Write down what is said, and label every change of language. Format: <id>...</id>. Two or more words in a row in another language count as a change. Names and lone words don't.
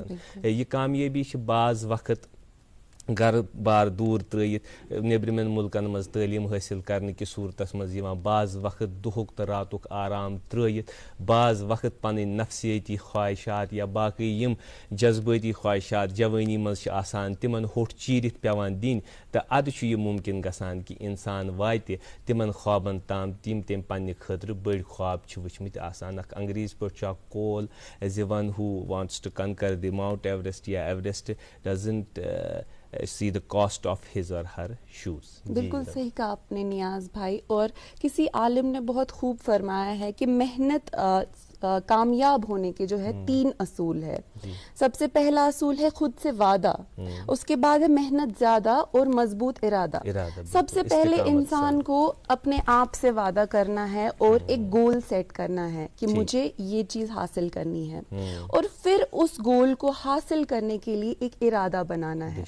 <ks>یہِ کامیٲبی چھِ بعض وقت گرٕ بار دوٗر ترٲیِتھ نیٚبرِمٮ۪ن مُلکن منٛز تعلیٖم حٲصِل کرنہٕ کِس صوٗرتس منٛز یِوان, بعض وقت دُہُک تہٕ راتُک آرام ترٲیِتھ, بعض وقت پنٕنۍ نفسِیٲتی خواہشات یا باقٕے یِم جذبٲتی خواہشات جوٲنی منٛز چھِ آسان تِمن ہوٚٹھ چیٖرِتھ پیٚوان دِنۍ. تہٕ اَدٕ چھُ یہِ مُمکِن گژھان کہِ اِنسان واتہِ تِمن خوابن تام یِم تٔمۍ پننہِ خٲطرٕ بٔڑۍ خواب چھِ وٕچھمٕتۍ آسان. اکھ انگریٖزۍ پٲٹھۍ چھُ اکھ قول زِ</ks> <en>one who wants to conquer the Mount Everest</en> <ks>یا</ks> <en>Everest doesn't see the cost of his or her shoes.</en> <ur>بالکل صحیح کہا آپ نے نیاز بھائی. اور کسی عالم نے بہت خوب فرمایا ہے کہ محنت کامیاب ہونے کے جو ہے 3 اصول ہے. سب سے پہلا اصول ہے خود سے وعدہ, اس کے بعد ہے محنت زیادہ اور مضبوط ارادہ. سب سے پہلے انسان کو اپنے آپ سے وعدہ کرنا ہے اور ایک</ur> <en>goal set</en> <ur>کرنا ہے کہ مجھے یہ چیز حاصل کرنی ہے, اور پھر اس گول کو حاصل کرنے کے لیے ایک ارادہ بنانا ہے.</ur>